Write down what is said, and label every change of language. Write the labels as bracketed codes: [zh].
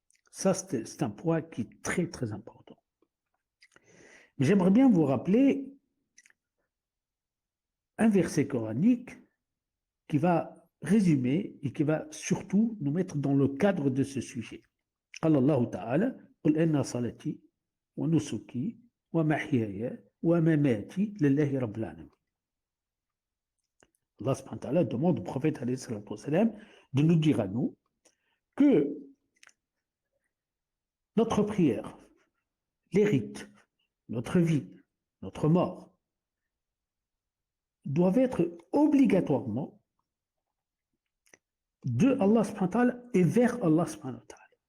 [fr] Ça, c'est un point qui est très, très important. Mais j'aimerais bien vous rappeler un verset coranique qui va résumer et qui va surtout nous mettre dans le cadre de ce sujet. [ar] قال الله تعالى قل إن صلاتي ونسكي ومحياي ومماتي لله رب العالمين. [fr] Allah [ar] subhanahu wa ta'ala [fr] demande au prophète [ar] alayhi salatu wassalam [fr] de nous dire à nous que notre prière, les rites, notre vie, notre mort doivent être obligatoirement de Allah subhanahu wa ta'ala et vers Allah subhanahu wa ta'ala.